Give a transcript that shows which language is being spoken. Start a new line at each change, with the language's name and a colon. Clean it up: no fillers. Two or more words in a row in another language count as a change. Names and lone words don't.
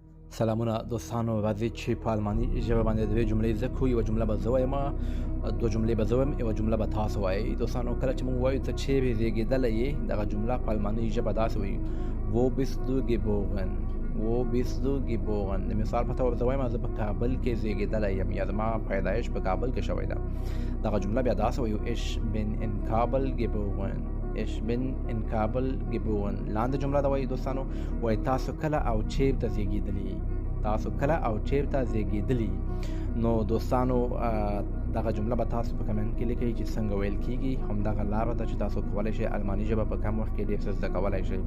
Pashto: سلامونه دوستانو، راځئ چې په الماني ژبه باندې دوې جملې زده کړو. یوه جمله به زه وایم، دوه جملې به زه وایم، یوه جمله به تاسو وایئ. دوستانو، کله چې موږ وایو ته چیرې زیږېدلی یې، دغه جمله په الماني ژبه داسې وایي:
German: Wo bist du geboren? Wo bist du geboren؟
Pashto: د مثال په توګه زه وایم زه په کابل کې زیږېدلی یم، یا زما پیدایش په کابل کې شوی ده. دغه جمله بیا داسې وایو:
German: Ich bin in Kabul geboren. Ich bin in Kabul geboren.
Pashto: لاندې جمله دا وایي دوستانو، وایي تاسو کله او چیرته زیږېدلي، تاسو کله او چیرته زیږېدلي. نو دوستانو، دغه جمله به تاسو په کمنټ کې لیکئ چې څنګه ویل کیږي. همدغه لاره ده چې تاسو کولی شئ الماني ژبه په کم وخت کې ډېر څه زده کولی شئ.